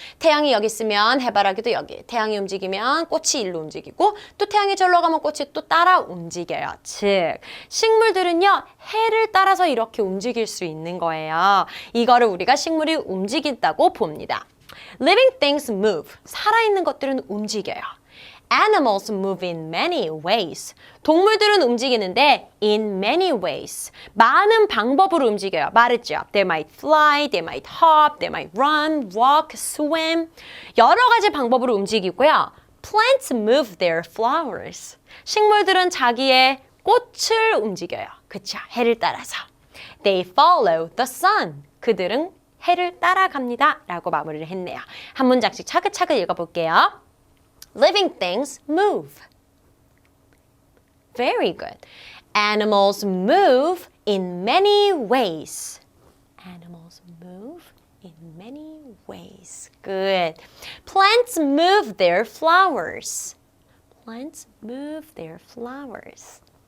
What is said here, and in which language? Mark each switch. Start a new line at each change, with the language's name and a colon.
Korean: 태양이 여기 있으면 해바라기도 여기. 태양이 움직이면 꽃이 일로 움직이고 또 태양이 절로 가면 꽃이 또 따라 움직여요. 즉, 식물들은요, 해를 따라서 이렇게 움직일 수 있는 거예요. 이거를 우리가 식물이 움직인다고 봅니다.
English: Living things move.
Korean: 살아있는 것들은 움직여요.
English: Animals move in many ways.
Korean: 동물들은 움직이는데
English: in many ways.
Korean: 많은 방법으로 움직여요. 말했죠.
English: They might fly, they might hop, they might run, walk, swim.
Korean: 여러 가지 방법으로 움직이고요.
English: Plants move their flowers.
Korean: 식물들은 자기의 꽃을 움직여요. 그쵸? 해를 따라서.
English: They follow the sun.
Korean: 그들은 해를 따라갑니다. 라고 마무리를 했네요. 한 문장씩 차근차근 읽어볼게요.
English: Living things move. Very good. Animals move in many ways. Animals move in many ways. Good. Plants move their flowers. Plants move their flowers.